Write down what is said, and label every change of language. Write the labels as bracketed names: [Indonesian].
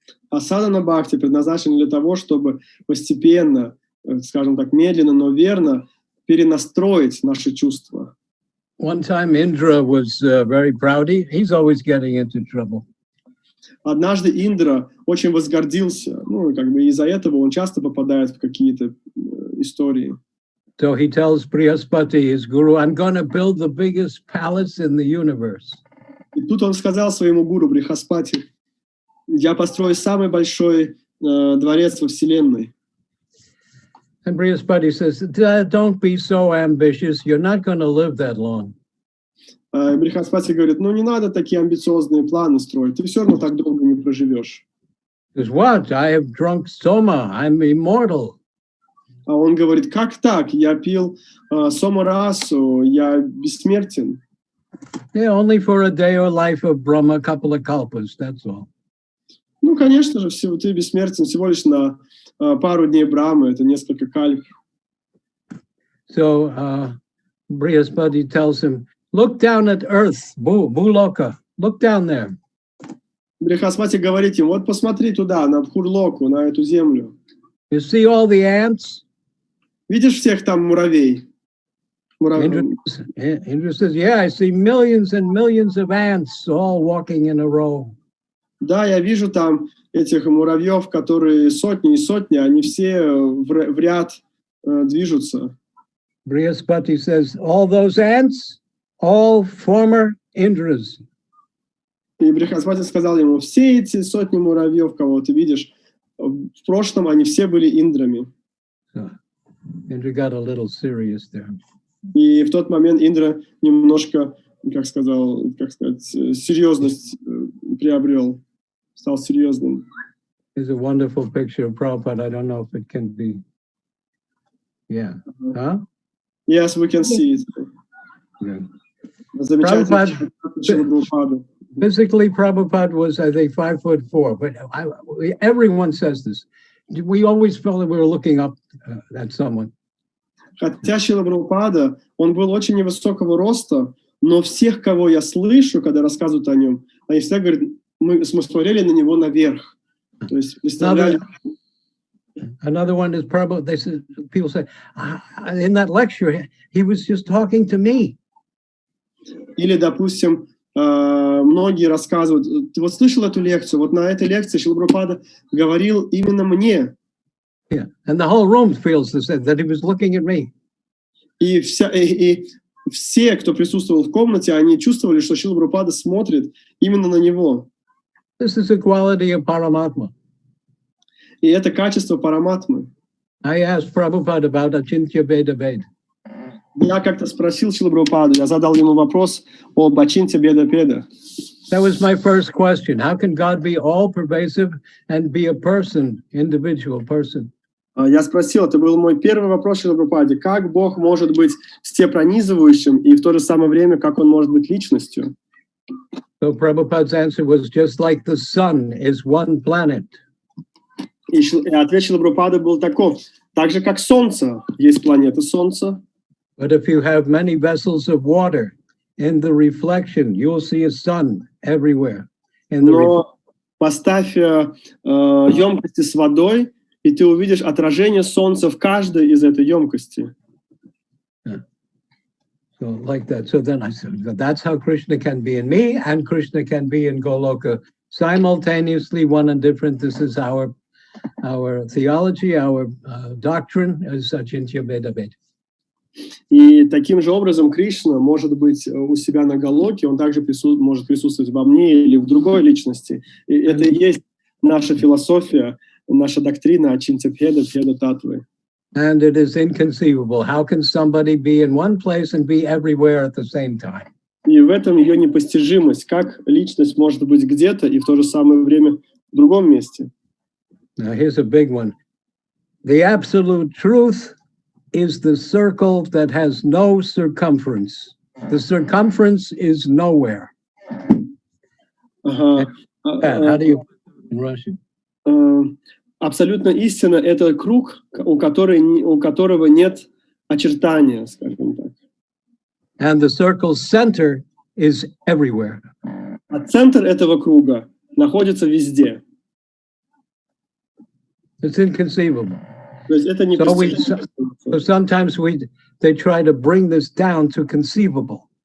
[Russian] А садхана бхакти предназначен для того, чтобы постепенно, скажем так, медленно, но верно перенастроить наши чувства. [English] One time Indra was very proud. He's always getting into trouble. [Russian] Однажды Индра очень возгордился, ну, как бы из-за этого он часто попадает в какие-то истории. [English] So he tells Brihaspati, his guru, I'm going to build the biggest palace in the universe. [Russian] И тут он сказал своему гуру Брихаспати, я построю самый большой дворец во Вселенной. [English] And Brihaspati says, don't be so ambitious. You're not going to live that long. [Russian] Брихаспати говорит, ну не надо такие амбициозные планы строить, ты все равно так долго не проживешь. [English] He says, what? I have drunk soma. I'm immortal. [Russian] А он говорит, как так? Я пил сомарасу, я бессмертен. [English] Yeah, only for a day or life of Brahma, a couple of kalpas, that's all. [Russian] Ну, конечно же, ты бессмертен всего лишь на пару дней Брамы, это несколько кальп. [English] So Brihaspati tells him, look down at earth, Bhuloka, look down there. [Russian] Брихаспати говорит им, вот посмотри туда, на Бхурлоку, на эту землю. [English] You see all the ants? [Russian] Видишь всех там муравей? [English] Indra says, yeah, I see millions and millions of ants all walking in a row. [Russian] Да, я вижу там этих муравьев, которые сотни и сотни, они все в ряд движутся. [English] Brihaspati says, all those ants, all former Indras. [Russian] И Брихаспати сказал ему, все эти сотни муравьев, кого ты видишь, в прошлом они все были индрами. [English] Indra got a little serious there. [Russian] И в тот момент Индра немножко, как сказать, серьезность приобрел, стал серьезным. [English] There's a wonderful picture of Prabhupada. I don't know if it can be. Yeah. Huh? Yes, we can see it. Yeah. Prabhupada. Physically, Prabhupada was, I think, 5'4", but everyone says this. We always felt that we were looking up at someone. [Russian] Хотя Шрила Прабхупада, он был очень невысокого роста, но всех, кого я слышу, когда рассказывают о нем, они всегда говорят, мы смотрели на него наверх. То есть представляли. [English] Another one is Prabhupada. They said, people say, in that lecture, he was just talking to me. [Russian] Или, допустим, многие рассказывают, ты вот слышал эту лекцию, вот на этой лекции Шрила Прабхупада говорил именно мне. [English] Yeah, and the whole room feels the same, that he was looking at me. [Russian] И все, кто присутствовал в комнате, они чувствовали, что Шрила Прабхупада смотрит именно на него. [English] This is the quality of Paramatma. [Russian] И это качество параматмы. [English] I asked Prabhupada about Achintya Beda Bed. [Russian] Я как-то спросил Шрилу Прабхупаду, я задал ему вопрос об Ачинтя Беда Педа. [English] That was my first question. How can God be all-pervasive and be a person, individual person? [Russian] Я спросил, это был мой первый вопрос Шриле Прабхупаде, как Бог может быть всепронизывающим и в то же самое время, как Он может быть личностью? [English] So Prabhupada's answer was just like the sun is one planet. [Russian] И ответ Шрилы Прабхупады был таков, так же как Солнце, есть планета Солнца. [English] But if you have many vessels of water, in the reflection, you'll see a sun everywhere. [Russian] Но поставь емкости с водой, и ты увидишь отражение Солнца в каждой из этой емкости. [English] So like that. So then I said, that's how Krishna can be in me, and Krishna can be in Goloka simultaneously, one and different. This is our theology, our doctrine, as Achintya Beda Bed. [Russian] И таким же образом Кришна может быть у себя на Галоке, он также может присутствовать во мне или в другой личности. И это и есть наша философия, наша доктрина Ачинтя Беда, Беда Татвы. [English] And it is inconceivable. How can somebody be in one place and be everywhere at the same time? [Russian] И в этом ее непостижимость, как личность может быть где-то и в то же самое время в другом месте. [English] Now here's a big one. The absolute truth is the circle that has no circumference. The circumference is nowhere. How do you put it in Russian? [Russian] Абсолютно истина — это круг, у которого нет очертания, скажем так. [English] And the circle's center is everywhere. [Russian] А центр этого круга находится везде. [English] It's inconceivable. [Russian] То есть это непостижимо. [English] So sometimes they try to bring this down to conceivable.